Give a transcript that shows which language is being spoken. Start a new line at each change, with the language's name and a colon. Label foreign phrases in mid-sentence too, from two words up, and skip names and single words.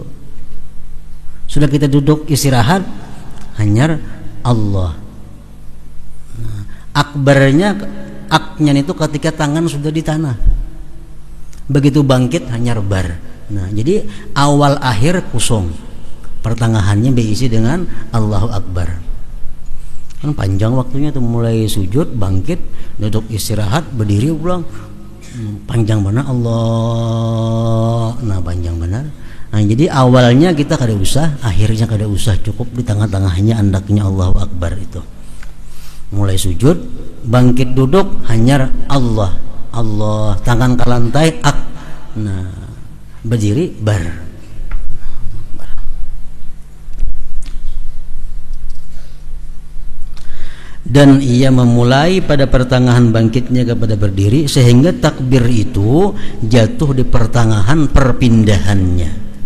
Indonesian: Sudah kita duduk istirahat, hanya Allah. Nah, akbarnya aknya itu ketika tangan sudah di tanah. Begitu bangkit hanya bar. Nah, jadi awal akhir kosong, pertengahannya diisi dengan
Arabic: الله أكبر.
Indonesian: Kan panjang waktunya tuh, mulai sujud, bangkit, duduk istirahat, berdiri pulang, panjang benar Allah. Nah, panjang benar.
Banjar: Nah, jadi awalnya kita kada usah, akhirnya kada usah, cukup di tengah-tengahnya andaknya
Arabic: الله أكبر
Banjar: itu.
Indonesian: Mulai sujud, bangkit duduk hanya Allah, Allah, tangan ke lantai ak. Nah, berdiri bar. Dan ia memulai pada pertengahan bangkitnya kepada berdiri, sehingga takbir itu jatuh di pertengahan perpindahannya.